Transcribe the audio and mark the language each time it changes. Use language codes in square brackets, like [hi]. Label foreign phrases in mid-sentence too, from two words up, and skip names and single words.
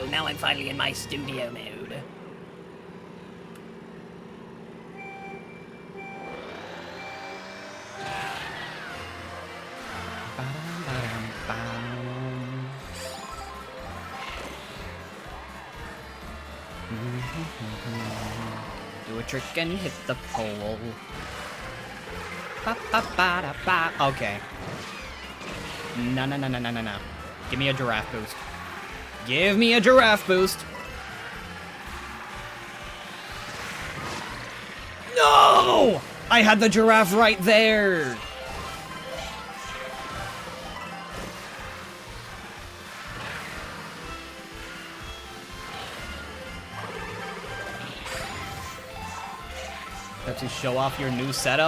[en] Now I'm finally in my studio mode. Do a trick and hit the pole. Ba, ba, ba, da, ba. Okay. No, no, no, no, no, no, no. Give me a giraffe boost. Give me a giraffe boost. No! I had the giraffe right there. Pepsi, show off your new setup.